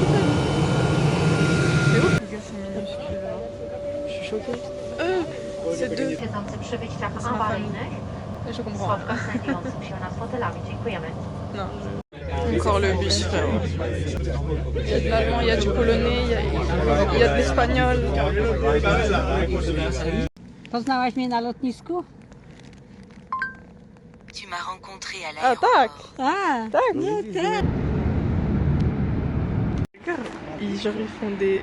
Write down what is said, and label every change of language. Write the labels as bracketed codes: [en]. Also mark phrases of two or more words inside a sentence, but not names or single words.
[fr] C'est ouf, les gars, c'est minuscule là. Je suis choquée. C'est deux. C'est ma famille. Et je comprends. Non. Encore le bus, frère. Il y a de l'allemand, il y a du polonais, il y a de l'espagnol. [pl] Poznałaś mnie na lotnisku? [fr] Tu m'as rencontré à [pl] Ah, tac! [fr] l'aéroport. [pl] A, Tac! no tak. [fr] Regarde, genre ils font des...